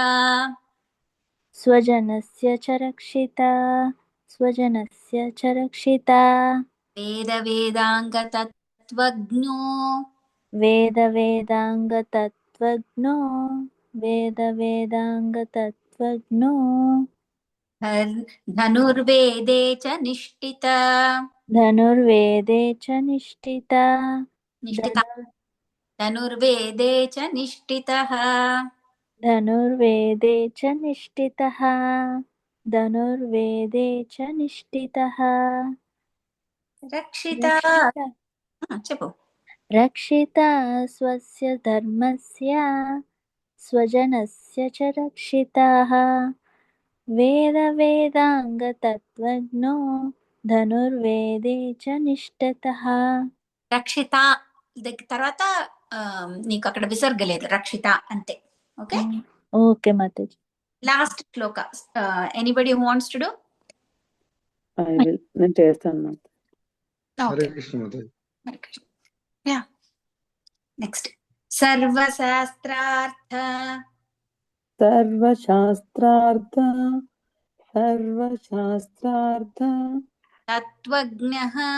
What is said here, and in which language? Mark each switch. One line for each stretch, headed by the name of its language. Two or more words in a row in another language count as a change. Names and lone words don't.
Sanskrit: స్వజనస్య చ రక్షితా స్వజనస్య చ రక్షితా వేద వేదాంగ తత్వజ్ఞో వేద వేదాంగ తత్వజ్ఞో వేద వేదాంగ తత్వజ్ఞో धनुर्वेदे च निष्ठिता धनुर्वेदे च निष्ठिता धनुर्वेदे च निष्ठितः धनुर्वेदे च निष्ठितः धनुर्वेदे च निष्ठितः
Telugu: रक्षिता చెప్పు
Sanskrit: रक्षिता स्वस्य धर्मस्य स्वजनस्य च रक्षिताः वेदाङ्गतत्त्वज्ञो धनुर्वेदे च निष्ठितः
Telugu: రక్షిత తర్వాత నీకు అక్కడ విసర్గ లేదు రక్షిత అంతే ఓకే ఓకే మాతాజీ
English: last shloka anybody who wants to do
Telugu: నేను చేస్తాను హరే కృష్ణ మాతాజీ.
English: yeah next
Sanskrit: సర్వశాస్త్రార్థ తత్వజ్ఞః